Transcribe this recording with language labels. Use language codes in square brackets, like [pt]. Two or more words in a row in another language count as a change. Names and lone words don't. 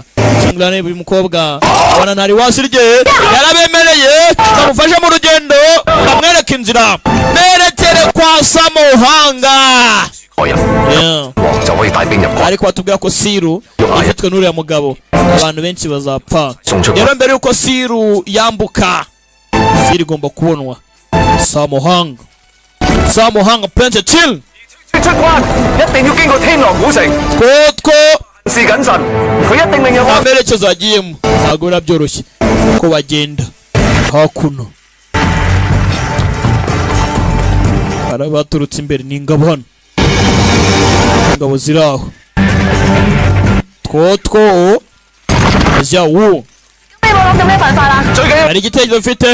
[rw] Qinglong uyu mukobwa abana ntari wasirye yarabemereye bamufashe mu rugendo bamwereka inzira merekere kwa Samuhanga. Ariko batubwira ko Seal ifitwe n'uriya mugabo abantu benshi bazapfa. Rero mbere yuko Seal yambuka, Seal igomba kubonwa. Samuhanga Prince Chill [yue] 出關一定要經過天狼古城。事謹慎，佢一定令有安。 [rw] amerekezo agiyemo ntabwo biba byoroshye uko bagenda hakuno. Baturutse imbere ni ingabo hano, ingabo ziri aho. Zhao hari igitekerezo mfite.